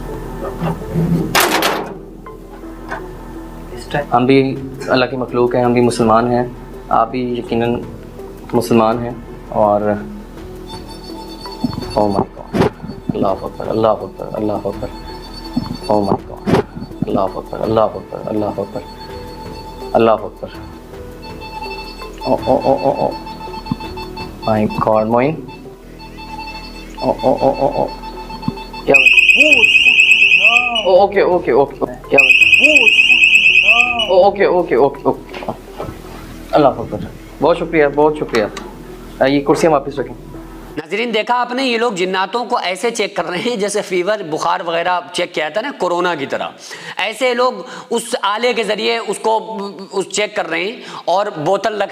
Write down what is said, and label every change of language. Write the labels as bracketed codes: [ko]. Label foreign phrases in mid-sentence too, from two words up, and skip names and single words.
[ur] ہم بھی اللہ کی مخلوق ہیں، ہم بھی مسلمان ہیں، آپ بھی یقیناً مسلمان ہیں، اور [en] oh my god, [ar] اللہ اکبر اللہ اکبر اللہ اکبر، [en] oh my god, [ar] اللہ اکبر اللہ اکبر اللہ اکبر [ur] اللہ اکبر، [en] oh oh oh oh oh my god, موئن، او او او او او کیا okay okay okay [ur] کیا [en] okay okay okay okay, [ar] اللہ اکبر، [ur] بہت شکریہ بہت شکریہ، یہ کرسیاں واپس رکھیں۔ ناظرین دیکھا آپ نے، یہ لوگ جناتوں کو ایسے چیک کر رہے ہیں جیسے فیور بخار وغیرہ چیک کیا تھا نا کورونا کی طرح، ایسے لوگ اس آلے کے ذریعے اس کو چیک کر رہے ہیں، اور بوتل رکھ